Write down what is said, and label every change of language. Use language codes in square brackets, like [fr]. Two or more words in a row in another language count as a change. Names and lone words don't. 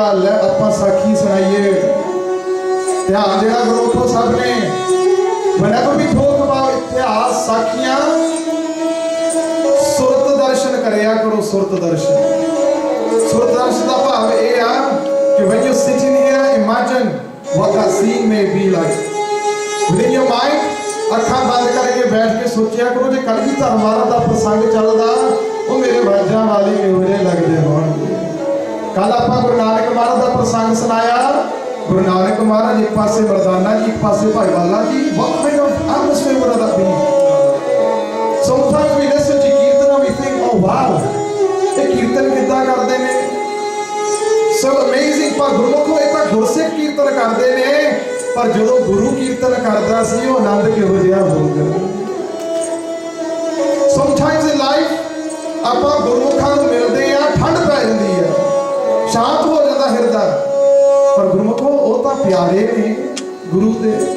[pa] ਲੈ ਆਪਾਂ ਸਾਖੀ ਸੁਣਾਈਏ। ਧਿਆਨ ਦੇਣਾ ਗੁਰਮੁਖੋ ਸਭ ਨੇ। [en] whenever we talk about [pa] ਇਤਿਹਾਸ ਸਾਖੀਆਂ, ਸੁਰਤ ਦਰਸ਼ਨ ਕਰਿਆ ਕਰੋ। ਸੁਰਤ ਦਰਸ਼ਨ ਕਾ ਭਾਵ ਯੇ ਆ ਕਿ [en] when you sitting here, imagine what that scene may be like within your mind। [pa] ਅੱਖਾਂ ਬੰਦ ਕਰਕੇ ਬੈਠ ਕੇ ਸੋਚਿਆ ਕਰੋ ਜੇ ਕਲਗੀਧਰ ਮਹਾਰਾਜ ਦਾ ਪ੍ਰਸੰਗ ਚੱਲਦਾ ਉਹ ਮੇਰੇ ਬਾਜਾਂ ਵਾਲੇ ਕਿਹੋ ਜਿਹੇ ਲੱਗਦੇ ਹੋਣਗੇ। ਕੱਲ ਆਪਾਂ ਗੁਰੂ ਨਾਨਕ ਮਹਾਰਾਜ ਦਾ ਪ੍ਰਸੰਗ ਸੁਣਾਇਆ। ਗੁਰੂ ਨਾਨਕ ਮਹਾਰਾਜ ਇੱਕ ਪਾਸੇ ਮਰਦਾਨਾ ਜੀ, ਇੱਕ ਪਾਸੇ ਭਾਈ ਵਾਲਾ ਜੀ। [en] what kind of atmosphere would that be? Sometimes we listen to ਕੀਰਤਨ and we think, oh wow, [pa] ਇਹ ਕੀਰਤਨ ਕਿੱਦਾਂ ਕਰਦੇ ਨੇ, [en] so amazing। [pa] ਪਰ ਗੁਰਮੁਖੋ ਇਹ ਤਾਂ ਗੁਰਸਿੱਖ ਕੀਰਤਨ ਕਰਦੇ ਨੇ। ਪਰ ਜਦੋਂ ਗੁਰੂ ਕੀਰਤਨ ਕਰਦਾ ਸੀ ਉਹ ਆਨੰਦ ਕਿਹੋ ਜਿਹਾ ਹੋਊਗਾ। [en] sometimes in life [pa] ਆਪਾਂ ਗੁਰਮੁਖਾਂ ਨੂੰ ਮਿਲਦੇ ਆ, ਠੰਡ ਪੈ ਜਾਂਦੀ ਹੈ, ਸ਼ਾਂਤ ਹੋ ਜਾਂਦਾ ਹਿਰਦਾ। ਪਰ ਗੁਰਮੁਖੋ ਉਹ ਤਾਂ ਪਿਆਰੇ ਨੇ ਗੁਰੂ ਦੇ।